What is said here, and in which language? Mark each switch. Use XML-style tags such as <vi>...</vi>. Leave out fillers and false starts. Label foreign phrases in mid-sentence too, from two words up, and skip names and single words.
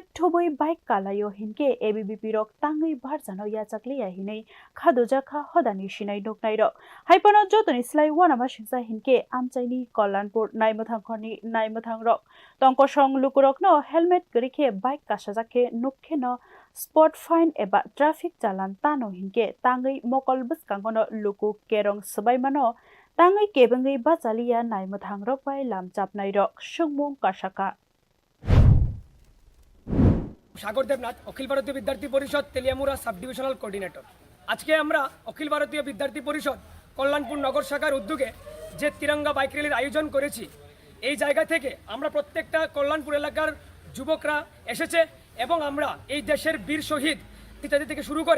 <trp>thoboi bike kalayo hinke ABBP rok tangai bharjano rwkjakliya hinei khadoja kha hodani sinai noknai rok haipano jotoni slai wanama singsa hinke amchaini Kalyanpur naimwthangrokni naimwthangrok tongkosong lukurok no helmet gorikhe bike kasajakhe nokhe no</trp> <en>spot fine</en> <trp>eba traffic chalan tano hinke tangai mokol buskangono luku kerong sbaimano tangai kebengai bachaliya naimwthangrok bai lamchapnai rok sungmung kasaka</trp> <bn>সাগর দেবনাথ অখিল ভারতীয় বিদ্যার্থী পরিষদ তেলিয়ামুড়া</bn> <en>sub divisional coordinator</en> <bn>আজকে আমরা অখিল ভারতীয় বিদ্যার্থী পরিষদ কল্যাণপুর নগর শাখার উদ্যোগে যে তিরঙ্গা</bn> <en>bike rally</en> <bn>আয়োজন করেছি এই জায়গা থেকে আমরা প্রত্যেকটা কল্যাণপুর এলাকার যুবকরা এসেছে এবং আমরা এই দেশের বীর শহীদ ইত্যাদি থেকে শুরু করে</bn>